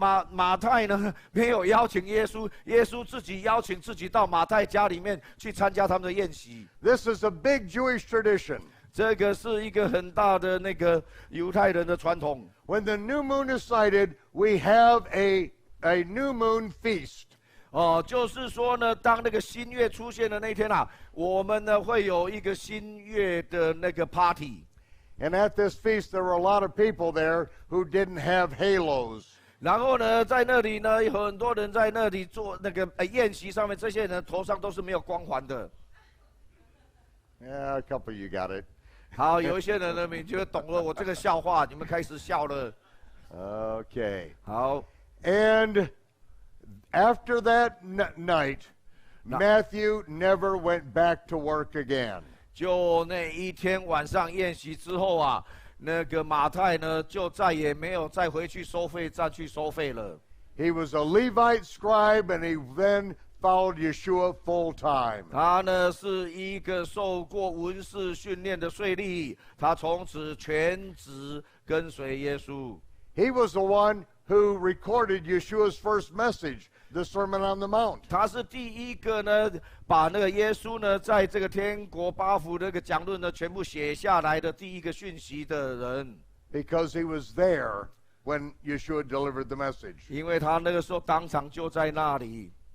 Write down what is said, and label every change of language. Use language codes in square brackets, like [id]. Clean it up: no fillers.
[zh] 马太呢没有邀请耶稣，耶稣自己邀请自己到马太家里面去参加他们的宴席。 [en] This is a big Jewish tradition. [zh] 这个是一个很大的犹太人的传统。 [en] When the new moon is sighted, we have a new moon feast. [zh] 就是说呢，当那个新月出现的那天啊，我们呢会有一个新月的party。 [en] And at this feast, there were a lot of people there who didn't have halos. [zh] 然后呢，在那里呢，有很多人在那里做宴席上面，这些人头上都是没有光环的。 [en] Yeah, a couple of you got it. [zh] 好，有一些人呢，你就懂了我这个笑话，你们开始笑了。 [en] Okay. [zh] 好。 [en] And after that night, Matthew never went back to work again. [zh] 就那一天晚上宴席之后啊，马太呢就再也没有再回去收费站去收费了。 [en] He was a Levite scribe, and he then followed Yeshua full time. [zh] 他呢是一个受过文士训练的税吏，他从此全职跟随耶稣。 [en] He was the one who recorded Yeshua's first message, the Sermon on the Mount. [zh] 他是第一个呢，把耶稣呢，在这个天国八福讲论呢，全部写下来的第一个讯息的人。 [en] Because he was there when Yeshua delivered the message. [zh] 因为他那个时候当场就在那里。